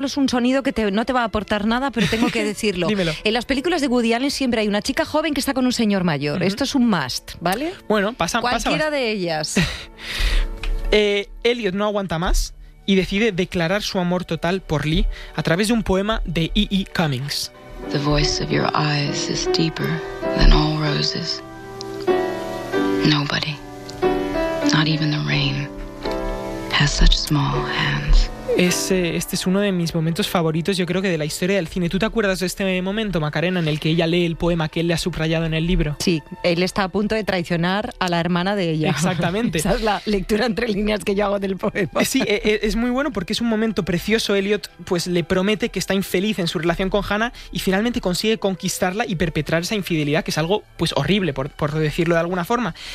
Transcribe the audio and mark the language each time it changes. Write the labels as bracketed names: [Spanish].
[Spanish] Es un sonido que no te va a aportar nada, pero tengo que decirlo. Dímelo. En las películas de Woody Allen siempre hay una chica joven que está con un señor mayor. Uh-huh. Esto es un must, ¿vale? Bueno, pasa. Cualquiera de ellas. Elliot no aguanta más y decide declarar su amor total por Lee a través de un poema de E.E. Cummings. [English] The voice of your eyes is deeper than all roses. Nobody, not even the rain, has such small hands. [Spanish] Este es uno de mis momentos favoritos, yo creo que de la historia del cine. ¿Tú te acuerdas de este momento, Macarena, en el que ella lee el poema que él le ha subrayado en el libro? Sí, él está a punto de traicionar a la hermana de ella. Exactamente. Esa es la lectura entre líneas que yo hago del poema. Sí, es muy bueno porque es un momento precioso. Elliot pues le promete que está infeliz en su relación con Hannah y finalmente consigue conquistarla y perpetrar esa infidelidad, que es algo pues horrible, por decirlo de alguna forma.